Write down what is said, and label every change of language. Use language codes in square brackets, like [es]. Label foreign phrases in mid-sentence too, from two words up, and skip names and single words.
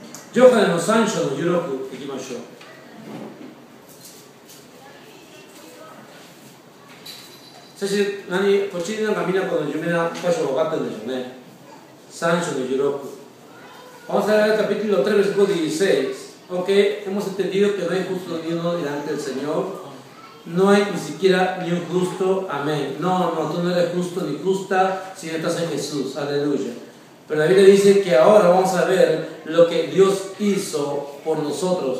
[ja] ヨハネの3章の16いきましょう。そしてこっちになんかみんなこの有名な箇所が分かってるんでしょうね。3章の 16。 [es] Vamos a ver el capítulo 3, versículo 16. Ok, hemos entendido que no hay justo ni uno delante del Señor. No hay ni siquiera ni un justo. Amén. No, tú no eres justo ni justa si no estás en Jesús. Aleluya. Pero la Biblia dice que ahora vamos a ver lo que Dios hizo por nosotros.